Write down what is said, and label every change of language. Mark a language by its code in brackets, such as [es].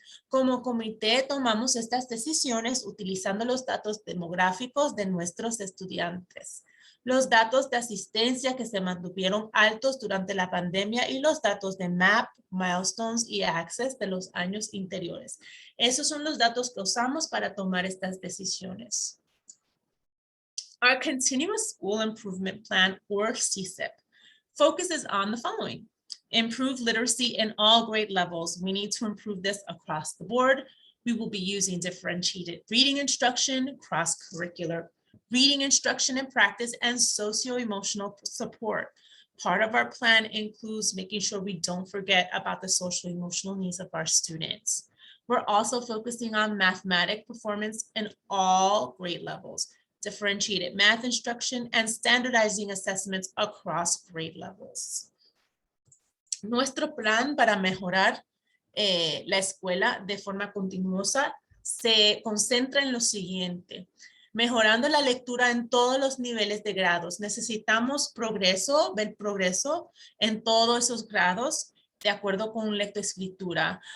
[es] Como comité tomamos estas decisiones utilizando los datos demográficos de nuestros estudiantes, los datos de asistencia que se mantuvieron altos durante la pandemia y los datos de MAP, Milestones y Access de los años anteriores. Esos son los datos que usamos para tomar estas decisiones. [en] Our Continuous School Improvement Plan, or CCIP, focuses on the following. Improve literacy in all grade levels. We need to improve this across the board. We will be using differentiated reading instruction, cross-curricular reading instruction and practice, and socio-emotional support. Part of our plan includes making sure we don't forget about the social-emotional needs of our students. We're also focusing on mathematic performance in all grade levels, differentiated math instruction, and standardizing assessments across grade levels. [es] Nuestro plan para mejorar la escuela de forma continuosa se concentra en lo siguiente: mejorando la lectura en todos los niveles de grados. Necesitamos ver progreso en todos esos grados de acuerdo con lectoescritura.